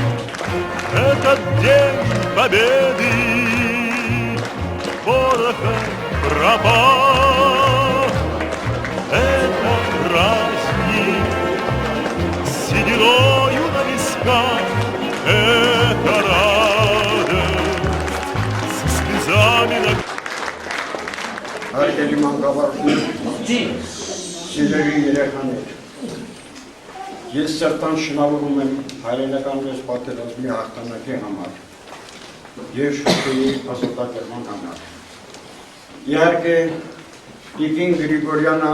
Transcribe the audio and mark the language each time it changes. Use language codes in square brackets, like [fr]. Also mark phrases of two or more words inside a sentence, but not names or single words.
[ru] Этот день Победы, пороха пропах. Это праздник с сединою на висках. Это радость со слезами на... [hy] Հարգելի մանկավարժներ, սիրելի երեխաներ, ես սրտան շնորհում եմ հայրենական մեծ պատերազմի հաղթանակի համար եւ շուտի ազատագրման համար։ Իհարկե, Տիկին Գրիգորյանը